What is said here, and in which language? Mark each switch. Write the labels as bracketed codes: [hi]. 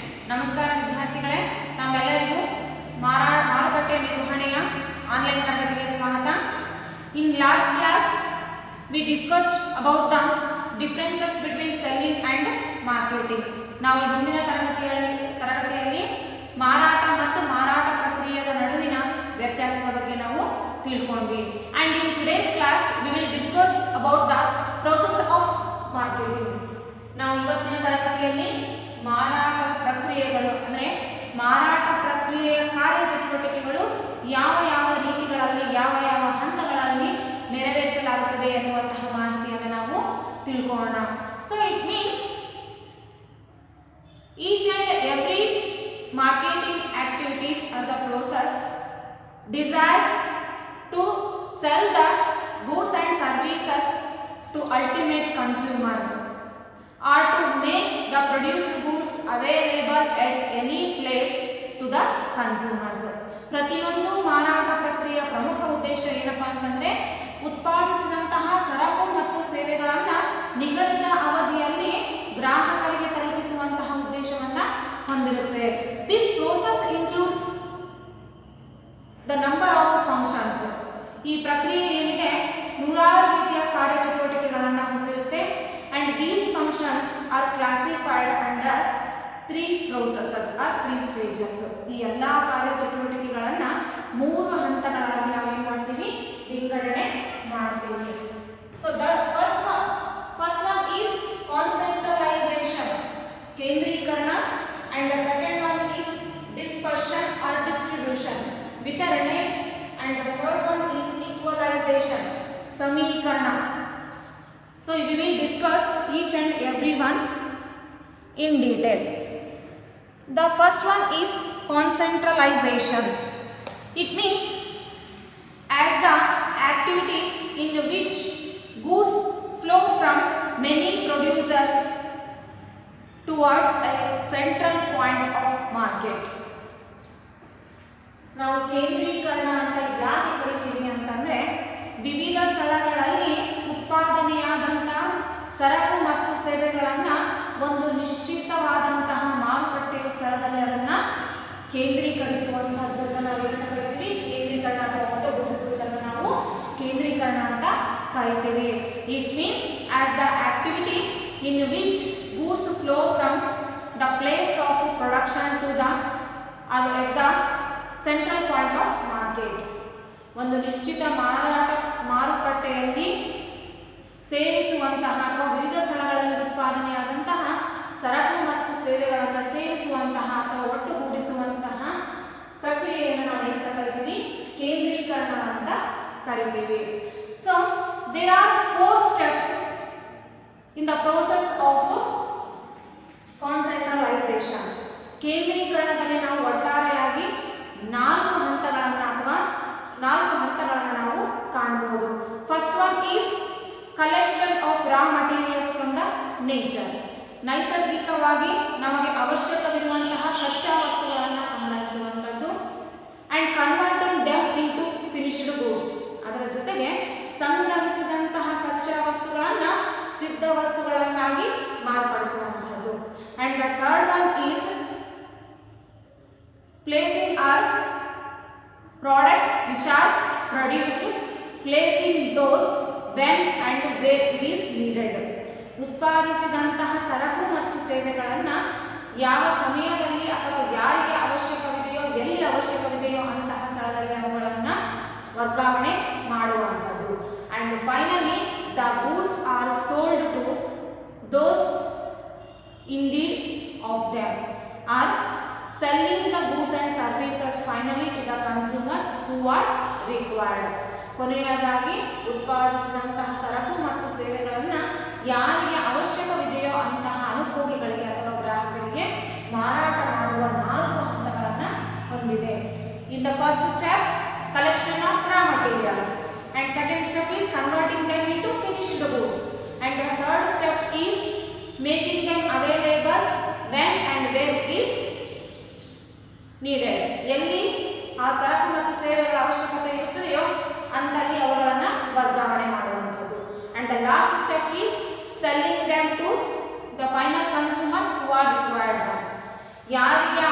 [kn] ನಮಸ್ಕಾರ ವಿದ್ಯಾರ್ಥಿಗಳೇ, ತಮ್ಮೆಲ್ಲರಿಗೂ ಮಾರುಕಟ್ಟೆ ನಿರ್ವಹಣೆಯ ಆನ್ಲೈನ್ ತರಗತಿಗೆ ಸ್ವಾಗತ. [en] In last class we discussed about the differences between selling and marketing. [kn] ನಾವು ಹಿಂದಿನ ತರಗತಿಯಲ್ಲಿ ಮಾರಾಟ ಮತ್ತು ಮಾರಾಟ ಪ್ರಕ್ರಿಯೆಯ ನಡುವಿನ ವ್ಯತ್ಯಾಸದ ಬಗ್ಗೆ ನಾವು ತಿಳ್ಕೊಂಡ್ವಿ. [en] And in today's class we will discuss about the process of marketing. [kn] ನಾವು ಇವತ್ತಿನ ತರಗತಿಯಲ್ಲಿ ಮಾರಾಟ ಪ್ರಕ್ರಿಯೆಗಳು ಅಂದರೆ ಮಾರಾಟ ಪ್ರಕ್ರಿಯೆಯ ಕಾರ್ಯಚಟುವಟಿಕೆಗಳು ಯಾವ ಯಾವ ರೀತಿಗಳಲ್ಲಿ ಯಾವ ಯಾವ ಹಂತಗಳಲ್ಲಿ ನೆರವೇರಿಸಲಾಗುತ್ತದೆ ಎನ್ನುವಂತಹ ಮಾಹಿತಿಯನ್ನು ನಾವು ತಿಳ್ಕೊಳ್ಳೋಣ. [en] So it means each and every marketing activities are the process desires to sell the goods and services to ultimate consumers or to make the produced goods available at any place to the consumers. [kn] ಪ್ರತಿಯೊಂದು ಮಾರಾಟ ಪ್ರಕ್ರಿಯೆಯ ಪ್ರಮುಖ ಉದ್ದೇಶ ಏನಪ್ಪಾ ಅಂತಂದ್ರೆ ಉತ್ಪಾದಿಸಿದಂತಹ ಸರಕು ಮತ್ತು ಸೇವೆಗಳನ್ನು ನಿಗದಿತ ಅವಧಿಯಲ್ಲಿ ಗ್ರಾಹಕರಿಗೆ ತಲುಪಿಸುವಂತಹ ಉದ್ದೇಶವನ್ನ ಹೊಂದಿರುತ್ತೆ. [en] This process includes the number of functions. [kn] ಈ ಪ್ರಕ್ರಿಯೆ ಏನಿದೆ ನೂರಾರು ರೀತಿಯ ಕಾರ್ಯಚಟುವಟಿಕೆಗಳನ್ನು ಹೊಂದಿರುತ್ತೆ. [en] And these functions are classified under 3 processes or 3 stages. [kn] ಈ ಎಲ್ಲ ಕಾರ್ಯಚಟುವಟಿಕೆಗಳನ್ನು 3 ಹಂತಗಳಾಗಿ ನಾವು ಏನು ಮಾಡ್ತೀವಿ, ವಿಂಗಡಣೆ ಮಾಡ್ತೀವಿ. [en] So the first one is concentration, ಕೇಂದ್ರೀಕರಣ, and the second one is dispersion or distribution, ವಿತರಣೆ, and the third one is equalization, ಸಮೀಕರಣ. So we will discuss each and every one in detail. The first one is concentration. It means as the activity in which goods flow from many producers towards a central point of market. [kn] ನಾವು ಕೇಂದ್ರೀಕರಣ ಅಂತ ಯಾಕೆ ಕರಿತೀವಿ ಅಂತಂದ್ರೆ ವಿವಿಧ ಸ್ಥಳಗಳಲ್ಲಿ ಉತ್ಪಾದನೆಯಾದಂತಹ ಸರಕು ಮತ್ತು ಸೇವೆಗಳನ್ನು ಒಂದು ನಿಶ್ಚಿತವಾದಂತಹ ಮಾರುಕಟ್ಟೆಯ ಸ್ಥಳದಲ್ಲಿ ಅದನ್ನು ಕೇಂದ್ರೀಕರಿಸುವಂತಹದ್ದನ್ನು ನಾವು ಏನಂತ ಕರಿತೀವಿ, ಕೇಂದ್ರೀಕರಣ ಅಥವಾ ಒಟ್ಟುಗೂಡಿಸುವುದನ್ನು ನಾವು ಕೇಂದ್ರೀಕರಣ ಅಂತ ಕರಿತೀವಿ. [en] It means as the activity in which goods flow from the place of production to the or at the central point of market. [kn] ಒಂದು ನಿಶ್ಚಿತ ಮಾರುಕಟ್ಟೆಯಲ್ಲಿ ಸೇರಿಸುವಂತಹ ಅಥವಾ ವಿವಿಧ ಸ್ಥಳಗಳಲ್ಲಿ ಉತ್ಪಾದನೆಯಾದಂತಹ ಸರಕು ಮತ್ತು ಸೇವೆಗಳನ್ನು ಸೇರಿಸುವಂತಹ ಅಥವಾ ಒಟ್ಟುಗೂಡಿಸುವಂತಹ ಪ್ರಕ್ರಿಯೆಯನ್ನು ನಾವು ಏನಂತ ಕರಿತೀವಿ, ಕೇಂದ್ರೀಕರಣ ಅಂತ ಕರಿತೀವಿ. [en] So there are 4 steps in the process of concentration. [kn] ಕೇಂದ್ರೀಕರಣದಲ್ಲಿ ನಾವು ಒಟ್ಟಾರೆಯಾಗಿ 4 ಹಂತಗಳನ್ನು ಅಥವಾ 4 ಹಂತಗಳನ್ನು ನಾವು ಕಾಣಬಹುದು. [en] First one is collection of raw materials from the nature. [kn] ನೈಸರ್ಗಿಕವಾಗಿ ನಮಗೆ ಅವಶ್ಯಕವಿರುವಂತಹ ಕಚ್ಚಾ ವಸ್ತುಗಳನ್ನು ಸಂಗ್ರಹಿಸುವಂಥದ್ದು. [en] And converting them into finished goods. [kn] ಅದರ ಜೊತೆಗೆ ಸಂಗ್ರಹಿಸಿದಂತಹ ಕಚ್ಚಾ ವಸ್ತುಗಳನ್ನು ಸಿದ್ಧ ವಸ್ತುಗಳನ್ನಾಗಿ ಮಾರ್ಪಡಿಸುವಂಥದ್ದು. [en] And the third one is placing our products which are produced, placing those when and where it is needed. [kn] ಉತ್ಪಾದಿಸಿದಂತಹ ಸರಕು ಮತ್ತು ಸೇವೆಗಳನ್ನು ಯಾವ ಸಮಯದಲ್ಲಿ ಅಥವಾ ಯಾರಿಗೆ ಅವಶ್ಯಕವಿದೆಯೋ ಎಲ್ಲಿ ಅವಶ್ಯಕವಿದೆಯೋ ಅಂತಹ ಸ್ಥಳದಲ್ಲಿ ಅವುಗಳನ್ನು ವರ್ಗಾವಣೆ ಮಾಡುವಂಥದ್ದು. [en] And finally the goods are sold to those in need of them, are selling the goods and services finally to the consumers who are required. [kn] ಕೊನೆಯದಾಗಿ ಉತ್ಪಾದಿಸಿದಂತಹ ಸರಕು ಮತ್ತು ಸೇವೆಗಳನ್ನು ಯಾರಿಗೆ ಅವಶ್ಯಕವಿದೆಯೋ ಅಂತಹ ಅನುಭೋಗಿಗಳಿಗೆ ಅಥವಾ ಗ್ರಾಹಕರಿಗೆ ಮಾರಾಟ ಮಾಡುವ 4 ಹಂತಗಳನ್ನು ಹೊಂದಿದೆ. [en] In the first step, collection of raw materials. And second step is converting them into finished goods. And the third step is making them available when and where it is needed. [kn] ಎಲ್ಲಿ ಆ ಸರಕು ಮತ್ತು ಸೇವೆಗಳ ಅವಶ್ಯಕತೆ ಇರುತ್ತದೆಯೋ ಅಂತಲ್ಲಿ ಅವುಗಳನ್ನು ವರ್ಗಾವಣೆ ಮಾಡುವಂಥದ್ದು. [en] And the last step is selling them to the final consumers who are required them. [kn] ಯಾರು